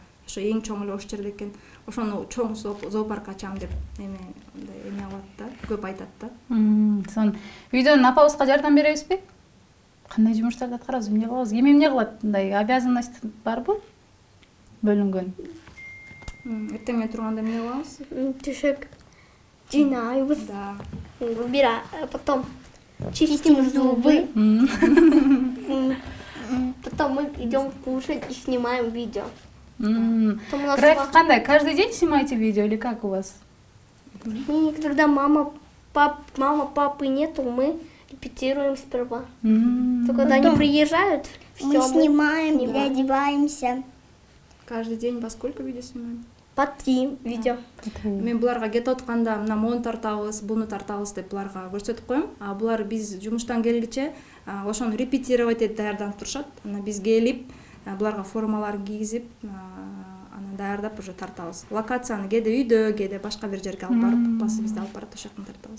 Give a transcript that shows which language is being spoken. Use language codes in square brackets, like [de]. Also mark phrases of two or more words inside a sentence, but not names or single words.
[ky] Ошо эң чоң эле ошол жерде экен. Ошону чоң зоопарк ачам деп эме алат да, көп айтат да. Сон үйдөн апабызга жардам беребизби? Кандай жумуштарды аткарабыз, эмне кылабыз? Ким эмне кылат? Мындай обязанность барбы? Бөлүнгөн. Эртең менен турганда эмне кылабыз? Түшөк жыйнайбыз. Да. [ru] Потом чистим зубы. Потом мы идем кушать и снимаем видео. [ky] График кандай? [ru] Каждый день снимаете видео или как у вас? Когда мама, папы нету, мы репетируем сперва. То когда они приезжают, Мы снимаем, переодеваемся. Каждый день во сколько видео снимаем? По 3 видео. [ky] Мен буларга кетип атканда мына мону тартабыз, буну тартабыз деп буларга көрсөтүп коем. Булар биз жумуштан келгиче ошону репетировать этип даярданып турушат. Анан биз келип, буларга формаларын кийгизип, анан даярдап уже тартабыз. Локацияны кээде үйдө, кээде башка бир жерге алып барып, папасы бизди алып барат, ошол жактан тартабыз.